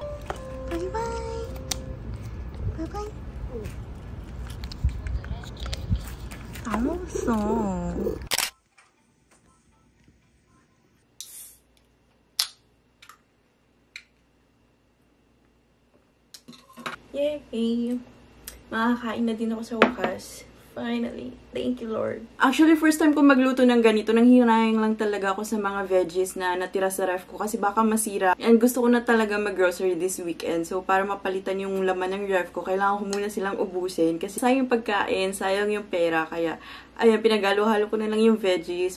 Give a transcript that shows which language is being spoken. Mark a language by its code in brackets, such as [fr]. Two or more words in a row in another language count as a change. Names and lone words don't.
[ko] 바이바이. 바이바이. 안 먹었어. [en] Yay! [tl] Makakain na din ako sa wakas. [en] Finally. Thank you, Lord. Actually, first time [tl] ko magluto ng ganito. Nanghinayang lang talaga ako sa mga veggies na natira sa ref ko kasi baka masira. And gusto ko na talaga mag-grocery [en] this weekend. [tl] So, para mapalitan yung laman ng ref ko, kailangan ko muna silang ubusin. Kasi sayang yung pagkain, sayang yung pera. Kaya, ayan, pinagalo-halo ko na lang yung veggies.